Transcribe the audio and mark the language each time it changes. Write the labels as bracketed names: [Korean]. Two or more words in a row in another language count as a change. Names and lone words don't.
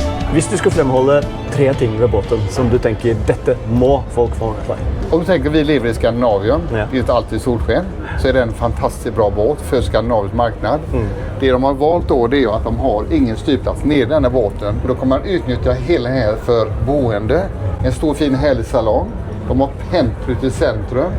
[Norwegian] Hvis du skulle fremholde 3 ting ved båten som du tenker dette må folk få med seg. [Swedish] Om du tänker vi lever i Skandinavien, Ja. det är inte alltid solsken, så är det en fantastiskt bra båt för Skandinavisk marknad. Det de har valt då det är att de har ingen styrplats nere i den här båten. Då kommer man utnyttja hela här för boende. En stor fin härlig salong. De har pentry i centrum.